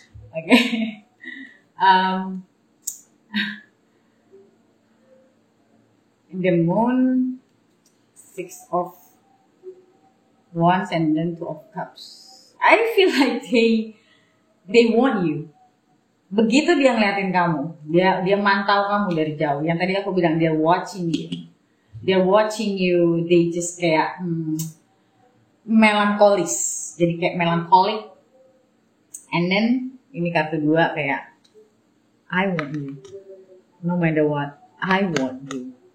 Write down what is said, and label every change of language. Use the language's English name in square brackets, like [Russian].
[English] Okay. The Moon, Six of Wands, and then Two of Cups. I feel like they want you. [Indonesian] Begitu dia ngeliatin kamu, dia mantau kamu dari jauh. Yang tadi aku bilang, [English] they're watching you. They're watching you. They just [Indonesian] kayak melankolis. Jadi kayak melankolik. [English] And then [Indonesian] ini kartu 2 kayak [English] I want you. No matter what, I want you.